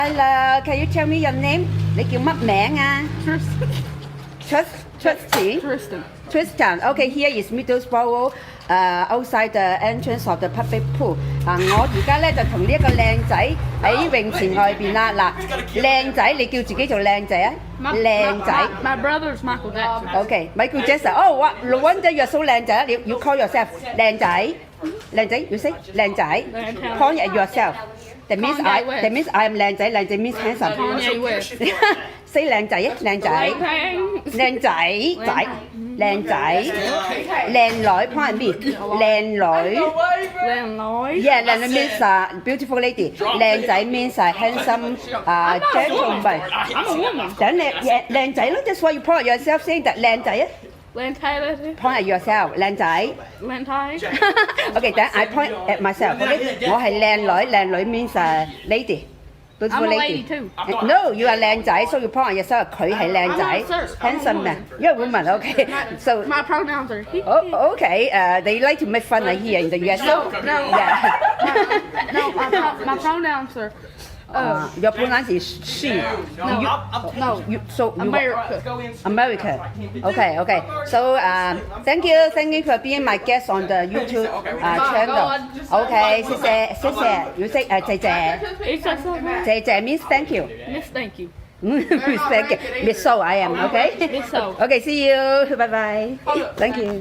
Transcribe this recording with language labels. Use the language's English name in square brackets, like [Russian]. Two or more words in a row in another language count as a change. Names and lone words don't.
[English] Hello, can you tell me your name? [Cantonese] 你叫乜名啊 Tristan. [English] Okay, here is Middlesbrough, outside the entrance of the public pool. [Cantonese] 我而家咧就同呢一個靚仔喺泳池外邊啦。嗱，靚仔，你叫自己做靚仔啊？靚仔。 [English] My brother's Michael Jackson. Okay, Michael Jackson. Oh, what? No wonder you're so 靚仔。You call yourself 靚仔。靚仔 ，you say 靚仔。Point at yourself. That means I am 靚仔。靚仔 means handsome. Kanye West. [Cantonese] Say 靚仔啊，靚仔。靚仔仔。靚仔，靚女 [English] point me， 靚女。Yeah， 靚女 means beautiful lady，靚仔 means handsome gentleman。 I'm a woman. [Cantonese] 等你靚仔咯 [English] ，that's why you point at yourself saying that 靚仔啊。 [Cantonese] 靚太咧。 [English] Point at yourself， [Cantonese] 靚仔。靚太。 [English] Okay，then I point at myself。Okay， [Cantonese] 我係靚女，靚女 [English] means lady。 I'm a lady too. No, you are 靚仔 so you point at yourself. [Cantonese] 佢係靚仔 [English] handsome man. You're a woman, okay. So, My pronouns are he. oh, okay. They like to make fun here in the US. No. Yeah. No, my pronouns are. Your pronoun is she. No. So America. Okay. So thank you for being my guest on the YouTube channel. Okay, 謝謝。You say 謝謝。謝謝 means thank you. Miss, thank you. Miss thank you. Miss So I am. Okay. Miss So. Okay. See you. Bye bye. Thank you.